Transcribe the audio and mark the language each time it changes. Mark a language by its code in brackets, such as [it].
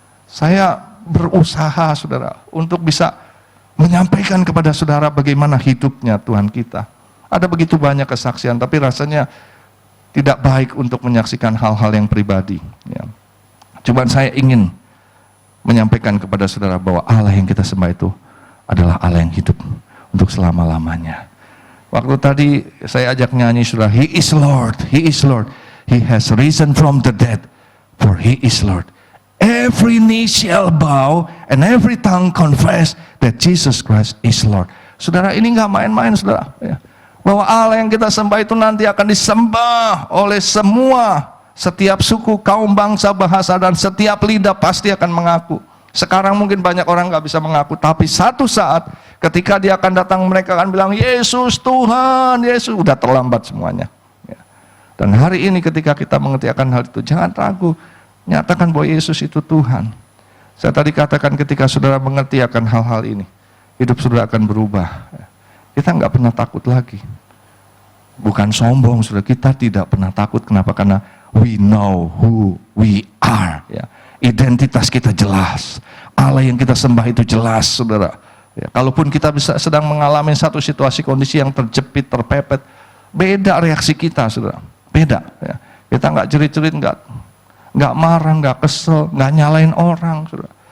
[id] Saya berusaha, saudara, untuk bisa menyampaikan kepada saudara bagaimana hidupnya Tuhan kita. Ada begitu banyak kesaksian, tapi rasanya tidak baik untuk menyaksikan hal-hal yang pribadi. Ya. Cuman saya ingin menyampaikan kepada saudara bahwa Allah yang kita sembah itu adalah Allah yang hidup untuk selama-lamanya. Waktu tadi saya ajak nyanyi, saudara, [en] He is Lord, He is Lord, He has risen from the dead, for He is Lord. Every knee shall bow and every tongue confess that Jesus Christ is Lord. [id] Saudara, ini nggak main-main, saudara. Ya. Bahwa Allah yang kita sembah itu nanti akan disembah oleh semua, setiap suku, kaum, bangsa, bahasa, dan setiap lidah pasti akan mengaku. Sekarang mungkin banyak orang nggak bisa mengaku, tapi satu saat ketika dia akan datang, mereka akan bilang, Yesus Tuhan, Yesus. Udah terlambat semuanya. Ya. Dan hari ini ketika kita mengerti akan hal itu, jangan ragu, nyatakan bahwa Yesus itu Tuhan. Saya tadi katakan ketika saudara mengerti akan hal-hal ini, hidup saudara akan berubah. Kita nggak pernah takut lagi. Bukan sombong, saudara. Kita tidak pernah takut. Kenapa? Karena [en] we know who we are. [id] Ya. Identitas kita jelas. Allah yang kita sembah itu jelas, saudara. Ya. Kalaupun kita bisa sedang mengalami satu situasi kondisi yang terjepit, terpepet, beda reaksi kita, saudara. Beda. Ya. Kita nggak jerit-jerit, nggak marah, nggak kesel, nggak nyalain orang, saudara.